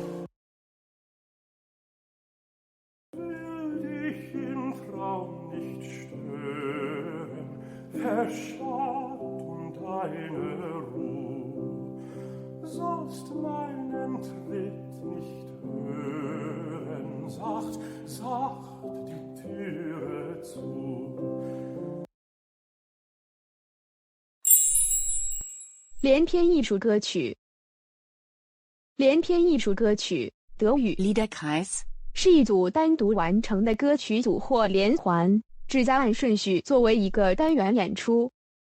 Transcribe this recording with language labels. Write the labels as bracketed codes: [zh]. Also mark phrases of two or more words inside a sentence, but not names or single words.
[de] Will dich im Traum nicht stören, verschont deine Ruh, sollst meinen Tritt nicht hören, sacht, sacht die Türe zu. [zh] 连篇艺术歌曲。连篇艺术歌曲，德语 Liederkreis 是一组单独完成的歌曲组或连环，旨在按顺序作为一个单元演出。